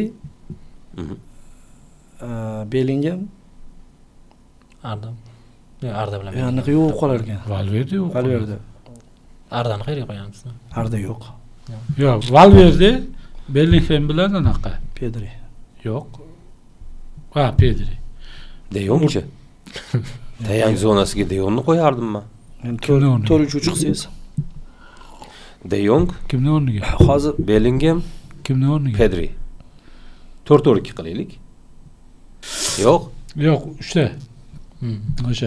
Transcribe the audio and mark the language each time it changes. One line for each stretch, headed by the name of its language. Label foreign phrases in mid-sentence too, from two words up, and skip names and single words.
Uzbek: Mhm. Bellingham, Arda. Yo'q, Arda bilan. anaqa yo'q qolar ekan. Valverde yo'q. Valverde. Ardani qayerga qo'yamiz? Arda yo'q. Yo'q, Valverde Bellingham bilan anaqa. Pedri. Yo'q. Ha, Pedri. De Jongchi. Tayan zonasiga De Jongni qo'yardim men. Endi Kimni o'rniga? 4-3 chiqsangiz. De Jong, Kimni o'rniga? Hozir Bellingham, Kimni o'rniga? Pedri. 4-4-2 qilaylik. Yo'q, Yo'q, uchta. O'sha.